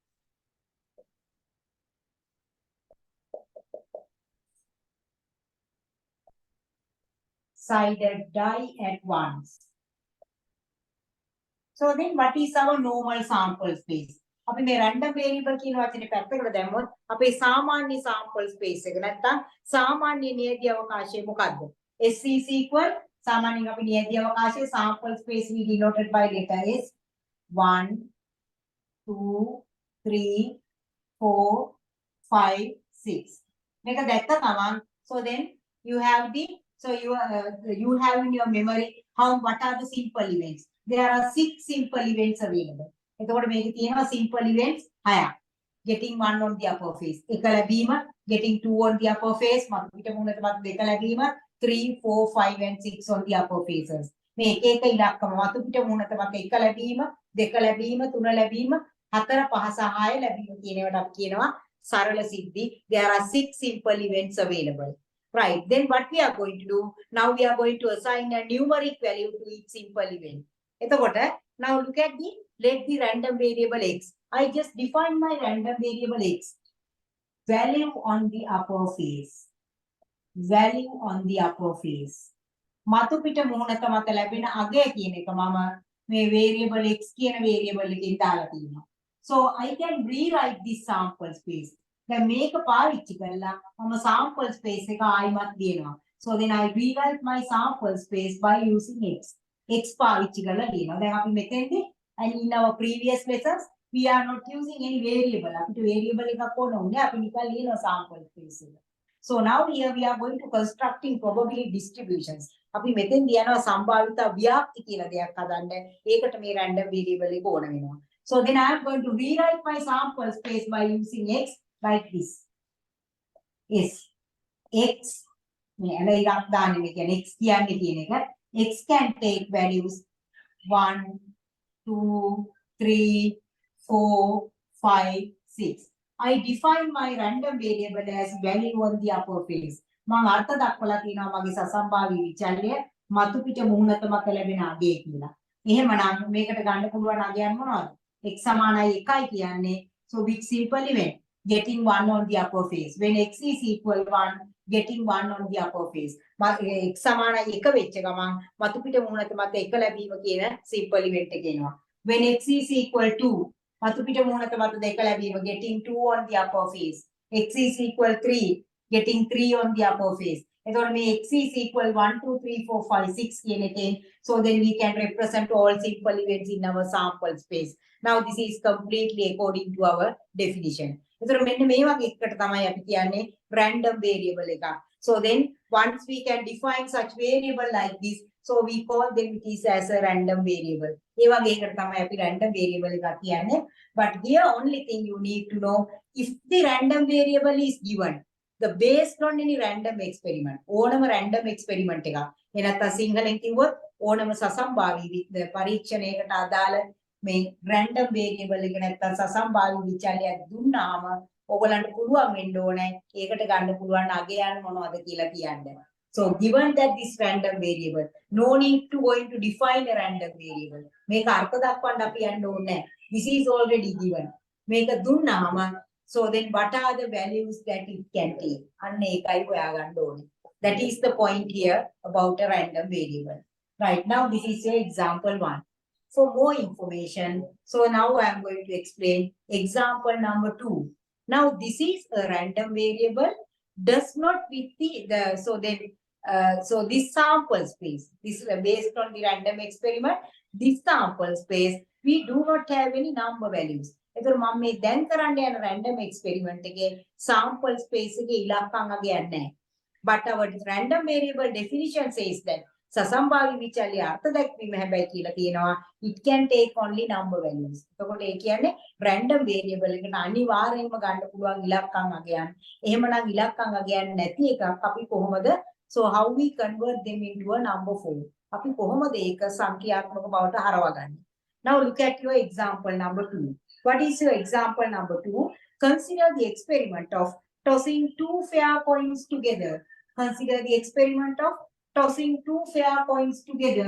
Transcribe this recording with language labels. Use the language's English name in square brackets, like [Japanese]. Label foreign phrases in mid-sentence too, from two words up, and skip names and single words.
[English] Sided die at once. So then what is our normal sample space? [Sinhala] අපි මේ [English] random variable [Sinhala] කියන වචනේ පැත්තකට දැම්මොත් අපේ සාමාන්‍ය [English] sample space [Sinhala] එක නැත්තම් සාමාන්‍ය නියති අවකාශය මොකද්ද? [English] S is equal [Sinhala] සාමාන්‍යයෙන් අපි නියති අවකාශයේ [English] sample space we denoted by letter S 1 2 3 4 5 6 [Sinhala] මේක දැක්ක ගමන් [English] so then you have the you have in your memory what are the simple events. There are 6 simple events available. [Sinhala] එතකොට මේකේ තියෙනවා [English] simple events [Sinhala] 6ක්. [English] getting 1 on the upper face. [Sinhala] එක ලැබීම, [English] getting 2 on the upper face. [Sinhala] මතු පිට මුහුණට මත දෙක ලැබීම, [English] 3, 4, 5 and 6 on the upper faces. [Sinhala] මේ එක එක ඉලක්කම මතු පිට මුහුණට මත එක ලැබීම, දෙක ලැබීම, තුන ලැබීම, 4, 5 සහ 6 ලැබීම කියන ඒවාට අපි කියනවා සරල සිද්ධි. [English] There are 6 simple events available. Right. Then what we are going to do? Now we are going to assign a numeric value to each simple event. එතකොට now look at let the random variable x. I just define my random variable x. Value on the upper face. Value on the upper face. [Sinhala] මතු පිට මුහුණත මත ලැබෙන අගය කියන එක මම මේ variable x කියන variable එකෙන් දාලා තියෙනවා. [English] So I can rewrite this sample space. [Sinhala] දැන් මේක පාවිච්චි කරලා මම [English] sample space [Sinhala] එක ආයිමත් දිනනවා. [English] So then I rewrite my sample space by using x. [Sinhala] x පාවිච්චි කරලා දිනනවා. දැන් අපි මෙතෙන්දී [English] and in our previous lessons we are not using any variable. [Sinhala] අපිට variable එකක් ඕන උනේ අපි නිකන් ලියනවා [English] sample space [Sinhala] එක. [English] So now here we are going to constructing probability distributions. [Sinhala] අපි මෙතෙන්දී යනවා සම්භාවිතා ව්‍යාප්ති කියලා දෙයක් හදන්න. ඒකට මේ [English] random variable [Sinhala] එක ඕන වෙනවා. [English] So then I am going to rewrite my sample space by using x like this. Yes. [Sinhala] X මේ එකක් දාන්නේ මේ කියන්නේ x කියන්නේ කියන එක. [English] X can take values 1, 2, 3, 4, 5, 6. I define my random variable as value on the upper face. [Sinhala] මම අර්ථ දක්වලා තියෙනවා මගේ සසම්භාවී විචල්‍ය මතු පිට මුහුණත මත ලැබෙන අගය කියලා. එහෙමනම් මේකට ගන්න පුළුවන් අගයන් මොනවද? x සමානයි 1යි කියන්නේ. [English] So which simple event? Getting 1 on the upper face. When x is equal 1, getting 1 on the upper face. [Sinhala] x සමානයි 1 වෙච්ච ගමන් මතු පිට මුහුණත මත 1 ලැබීම කියන [English] simple event [Sinhala] එක එනවා. [English] When x is equal 2, [Sinhala] මතු පිට මුහුණත මත 2 ලැබීම [English] getting 2 on the upper face. X is equal 3, getting 3 on the upper face. [Sinhala] එතකොට මේ [English] x is equal 1, 2, 3, 4, 5, 6 [Sinhala] කියන එකෙන් [English] so then we can represent all simple events in our sample space. Now this is completely according to our definition. [Sinhala] එතකොට මෙන්න මේ වගේ එකකට තමයි අපි කියන්නේ [English] random variable [Sinhala] එක. [English] So then once we can define such variable like this, so we call them it is as a random variable. [Sinhala] ඒ වගේ එකකට තමයි අපි [English] random variable [Sinhala] එකක් කියන්නේ. [English] But here only thing you need to know, if the random variable is given the based on any random experiment, [Sinhala] ඕනම random experiment එකක්. ඒ නැත්නම් සිංහලෙන් කිව්වොත් ඕනම සසම්භාවී පරීක්ෂණයකට අදාළ මේ [English] random variable [Sinhala] එක නැත්නම් සසම්භාවී විචල්‍යයක් දුන්නාම ඔයගලන්ට පුළුවන් වෙන්න ඕනේ ඒකට ගන්න පුළුවන් අගයන් මොනවද කියලා කියන්න. [English] So given that this random variable, no need to going to define a random variable. [Sinhala] මේක අර්ථ දක්වන්න අපි යන්න ඕනේ. [English] This is already given. [Sinhala] මේක දුන්නාම [English] so then what are the values that it can take? [Sinhala] අන්න ඒකයි හොයාගන්න ඕනේ. [English] That is the point here about a random variable. Right, now this is your example 1. For more information, so now I am going to explain example number 2. Now this is a random variable, does not fit so then so this sample space, this is based on the random experiment, this sample space, we do not have any number values. [Sinhala] එතකොට මම මේ දැන් කරන්න යන [English] random experiment [Sinhala] එකේ [English] sample space [Sinhala] එකේ ඉලක්කම් අගයක් නැහැ. [English] But our random variable definition says that [Sinhala] සසම්භාවී විචල්‍ය අර්ථ දැක්වීම හැබැයි කියලා තියෙනවා [English] it can take only number values. [Sinhala] එතකොට ඒ කියන්නේ [English] random variable [Sinhala] එකට අනිවාර්යයෙන්ම ගන්න පුළුවන් ඉලක්කම් අගයන්. එහෙමනම් ඉලක්කම් අගයන් නැති එකක් අපි කොහොමද [English] so how we convert them into a number form? [Sinhala] අපි කොහොමද ඒක සංඛ්‍යාත්මක බවට හරවගන්නේ? [English] Now look at your example number 2. What is your example number 2? Consider the experiment of tossing 2 fair coins together. Consider the experiment of tossing 2 fair coins together.